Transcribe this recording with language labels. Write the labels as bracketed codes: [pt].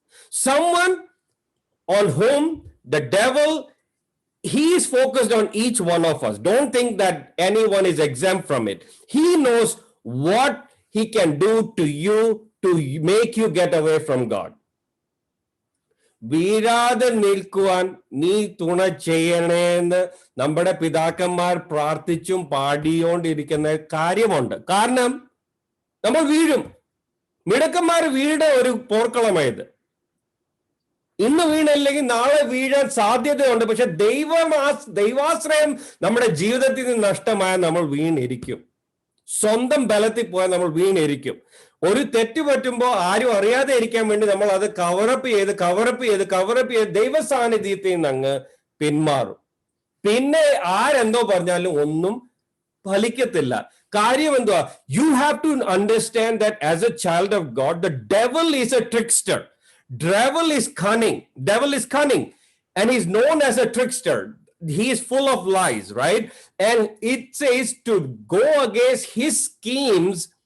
[en] Someone on whom the devil, he is focused on each one of us. Don't think that anyone is exempt from it. He knows what he can do to you to make you get away from God. [ml] വീഴാതെ നിൽക്കുവാൻ നീ തുണ ചെയ്യണേന്ന് നമ്മുടെ പിതാക്കന്മാർ പ്രാർത്ഥിച്ചും പാടിയോണ്ടിരിക്കുന്ന കാര്യമുണ്ട്. കാരണം നമ്മൾ വീഴും. മിടുക്കന്മാർ വീഴുടെ ഒരു പോർക്കളമായത്. ഇന്ന് വീണില്ലെങ്കിൽ നാളെ വീഴാൻ സാധ്യതയുണ്ട്. പക്ഷെ ദൈവാശ്രയം നമ്മുടെ ജീവിതത്തിൽ നിന്ന് നഷ്ടമായ നമ്മൾ വീണിരിക്കും. സ്വന്തം ബലത്തിൽ പോയാൽ നമ്മൾ വീണിരിക്കും. ഒരു തെറ്റ് പറ്റുമ്പോൾ ആരും അറിയാതെ ഇരിക്കാൻ വേണ്ടി നമ്മൾ അത് കവറപ്പ് ചെയ്ത് ദൈവ സാന്നിധ്യത്തിൽ നിന്ന് അങ്ങ് പിന്മാറും. പിന്നെ ആരെന്തോ പറഞ്ഞാലും ഒന്നും ഫലിക്കത്തില്ല. കാര്യം എന്തുവാ? [en] You have to understand that as a child of God, the devil is a trickster. Devil is cunning, and he's known as a trickster. He is full of lies, right? And it says to go against his schemes.